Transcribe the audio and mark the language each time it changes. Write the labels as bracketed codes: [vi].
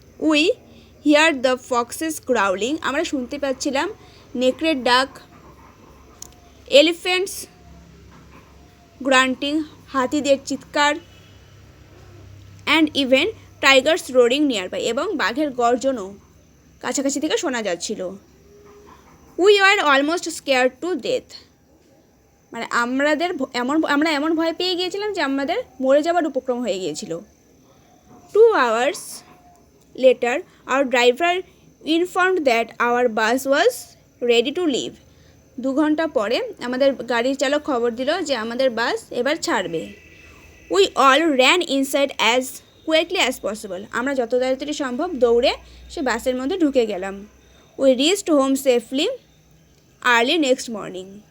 [en] We hear the foxes growling. [bn] আমরা শুনতে পাচ্ছিলাম নেকড়ের ডাক, [en] elephants grunting, [bn] হাতিদের চিৎকার, [en] and even tigers roaring nearby, [bn] এবং বাঘের গর্জনও কাছাকাছি থেকে শোনা যাচ্ছিল। [en] We are almost scare to death. [bn] মানে আমরা এমন ভয় পেয়ে গিয়েছিলাম যে আমাদের মরে যাওয়ার উপক্রম হয়ে গিয়েছিল। [en] 2 hours later our driver informed that our bus was ready to leave. [bn] 2 ঘন্টা পরে আমাদের গাড়ির চালক খবর দিল যে আমাদের বাস এবার ছাড়বে। [en] We all ran inside as quickly as possible. [bn] আমরা যত তাড়াতাড়ি সম্ভব দৌড়ে সে বাসের মধ্যে ঢুকে গেলাম। [en] We reached home safely early next morning.